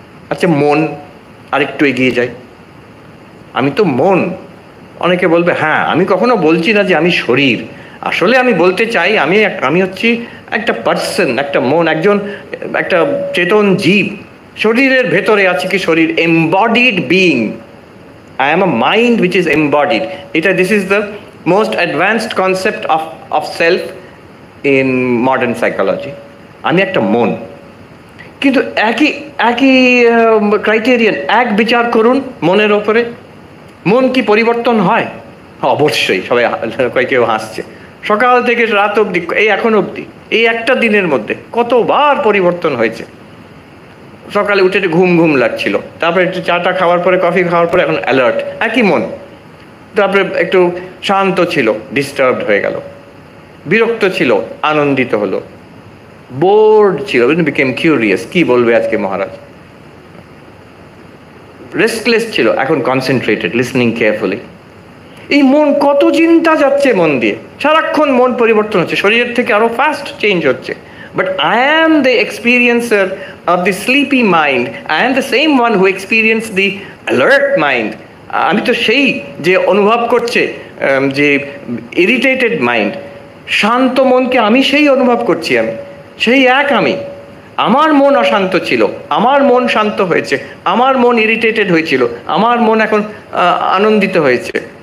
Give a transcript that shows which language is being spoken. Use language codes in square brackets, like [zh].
[bn] আচ্ছা, মন, আরেকটু এগিয়ে যাই। আমি তো মন। অনেকে বলবে হ্যাঁ, আমি কখনো বলছি না যে আমি শরীর। আসলে আমি বলতে চাই আমি হচ্ছি একটা পার্সন, একটা মন, একটা চেতন জীব। শরীরের ভেতরে আছে কি শরীর? [en] Embodied being. I am a mind which is embodied. This is the most advanced concept of self in modern psychology. [bn] আমি একটা মন। কিন্তু একই ক্রাইটেরিয়ান, এক বিচার করুন মনের ওপরে। মন কি পরিবর্তন হয়? অবশ্যই। সবাই কেউ হাসছে। সকাল থেকে রাত অবধি, এই এখন অবধি, এই একটা দিনের মধ্যে কতবার পরিবর্তন হয়েছে। সকালে উঠে ঘুম ঘুম লাগছিল, তারপরে একটু চাটা খাওয়ার পরে, কফি খাওয়ার পরে এখন অ্যালার্ট, একই মন। তারপরে একটু শান্ত ছিল, ডিস্টার্বড হয়ে গেল। বিরক্ত ছিল, আনন্দিত হলো। বোর্ড ছিল, [en] became curious, [bn] কি বলবে আজকে মহারাজ। রেস্টলেস ছিল, এখন কনসেন্ট্রেটেড, [en] Listening carefully. [bn] এই মন, কত চিন্তা যাচ্ছে মন দিয়ে, সারাক্ষণ মন পরিবর্তন হচ্ছে, শরীরের থেকে আরো ফাস্ট চেঞ্জ হচ্ছে। [en] But I am the experiencer of the sleepy mind. I am the same one who experienced the alert mind. [bn] আমি তো সেই যে অনুভব করছে, যে [en] irritated mind, [bn] শান্ত মনকে আমি সেই অনুভব করছি। আমি সেই এক। আমার মন অশান্ত ছিল, আমার মন শান্ত হয়েছে, আমার মন ইরিটেটেড হয়েছিল, আমার মন এখন আনন্দিত হয়েছে।